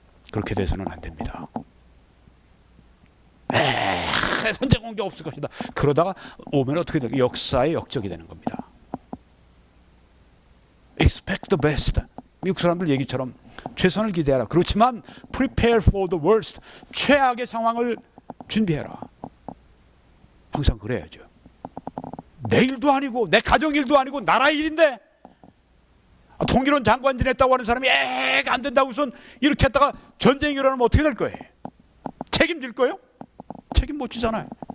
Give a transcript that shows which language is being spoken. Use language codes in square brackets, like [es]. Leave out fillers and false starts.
[ko] 그렇게 돼서는 안 됩니다. 선제 공격 없을 것이다. 그러다가 오면 어떻게 될까? 역사의 역적이 되는 겁니다. [en] Expect the best. [ko] 미국 사람들 얘기처럼 최선을 기대하라. 그렇지만 [en] prepare for the worst. [ko] 최악의 상황을 준비해라. 항상 그래야죠. 내 일도 아니고 내 가정 일도 아니고 나라 일인데 통일원 장관 지냈다고 하는 사람이 안 된다고 우선 이렇게 했다가 전쟁이 일어나면 어떻게 될 거예요? 책임질 거예요? 책임 못 지잖아요.